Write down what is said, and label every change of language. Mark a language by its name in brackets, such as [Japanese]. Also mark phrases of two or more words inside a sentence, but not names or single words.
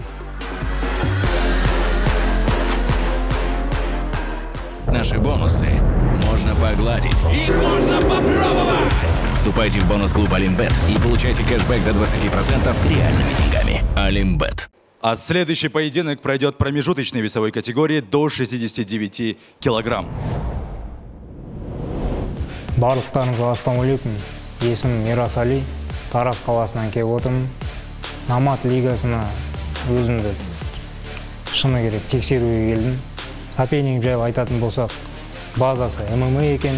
[Russian] Наши бонусы можно погладить. Их можно попробовать! Вступайте в бонус-клуб Олимбет и получайте кэшбэк до 20% реальными деньгами. Олимбет. А следующий поединок пройдет в промежуточной весовой категории до 69 килограмм. [Kazakh] Барлықтарыңызға ассалаумағалейкум. Есімім Мирас Али, Тараз қаласынан келіп отырмын. Намат лигасына өзімді шыны керек тексеруге келдім. Соперник жайлы айтатын болсақ, базасы ММА екен.